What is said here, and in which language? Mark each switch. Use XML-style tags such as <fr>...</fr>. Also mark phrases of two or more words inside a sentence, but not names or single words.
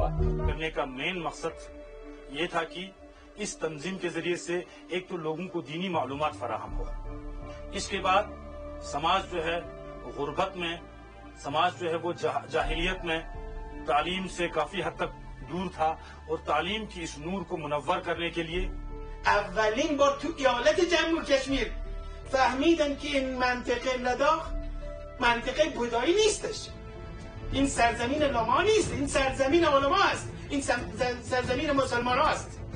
<ur>کرنے کا مین مقصد یہ تھا کہ اس تنظیم کے ذریعے سے ایک تو لوگوں کو دینی معلومات فراہم ہو، اس کے بعد سماج جو ہے غربت میں، سماج جو ہے وہ جاہلیت میں تعلیم سے کافی حد تک دور تھا اور تعلیم کی اس نور کو منور کرنے کے لیے</ur> <fa>اولین بار تو ایالت جمهور کشمیر فهمیدن که این منطقه لداخ منطقه بودایی نیستش، این سرزمین لما نیست، این سرزمین علما است، این سرزمین مسلمان است.</fa>